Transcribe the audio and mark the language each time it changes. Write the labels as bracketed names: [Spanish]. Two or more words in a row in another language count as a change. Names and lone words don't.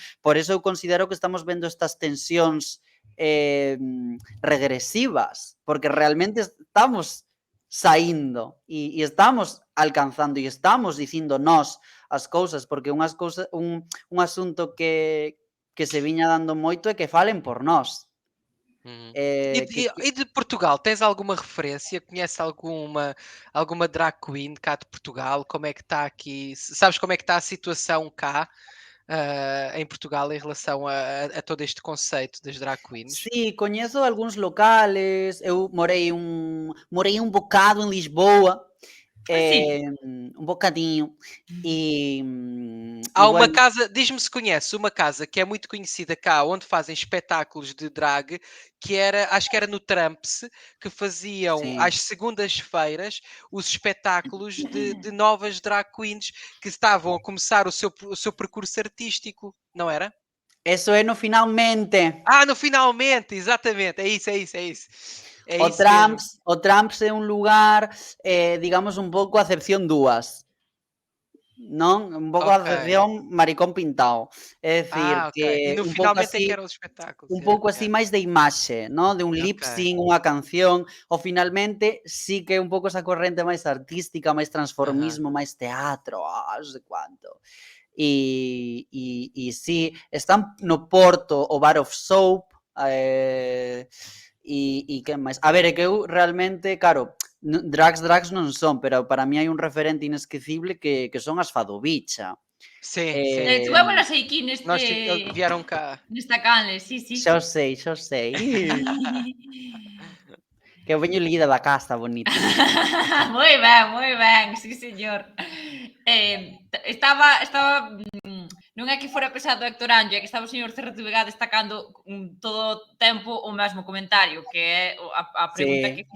[Galician] Por eso eu considero que estamos vendo estas tensións regresivas, porque realmente estamos saindo e estamos alcanzando e estamos dicindo nós as cousas, porque unhas cousas, un asunto que se viña dando moito é que falen por nós. Uhum. Que, [Portuguese] E de Portugal, tens alguma referência? Conheces alguma drag queen cá de Portugal? Como é que está aqui? Sabes como é que está a situação cá em Portugal em relação a todo este conceito das [English] drag queens? [Galician] sí, coñezo algúns locales, eu morei un bocado en Lisboa, Sí. un bocadinho, e [Portuguese] Há uma [Galician] bueno, [Portuguese] casa, diz-me se conhece, uma casa que é muito conhecida cá, onde fazem espetáculos de drag, que era, acho que era no Tramps, que faziam [Galician] sí. [Portuguese] às segundas-feiras os espetáculos de novas [English] drag queens [Portuguese] que estavam a começar o seu percurso artístico, não era? [Galician] Eso é no Finalmente. [Portuguese] Ah, no Finalmente, exatamente, é isso, é isso, é isso. É [Galician] O [Portuguese] isso mesmo. [Galician] Tramps é un lugar, digamos, un pouco a acepción dúas. Non? Un pouco a [Portuguese] Ok. [Galician] acepción maricón pintado. É dicir, [Portuguese] Ok. E [Galician] que [Portuguese] no [Galician] un pouco [Portuguese] Finalmente é que [Galician] así, [Portuguese] eram os espetáculos. [Galician] un [English] Yeah, [Galician] pouco así [English] yeah. [Galician] máis de imaxe, non? De un lip [Portuguese] Ok. [Galician] sync, unha canción, ou Finalmente sí que é un pouco esa corrente máis artística, máis Aham. transformismo, máis teatro, non sei cuánto. Sí, están no Porto o Bar of Soap, e que máis? A ver, é que eu realmente, claro, drags non son, pero para mí hai un referente inesquecible que son as Fadobicha. [Portuguese] Sim, sim. [Galician] Tu las aquí [Portuguese] Nós vieram cá. [Galician] nesta canle, sí, sí. Xa o sei, xa o sei. Que eu veño lida da casa, bonita. Moi ben, sí, señor. Estaba non é que fora pesado Héctor Anjo, é que estaba o señor CRTVG destacando todo o tempo o mesmo comentario, que é a pregunta que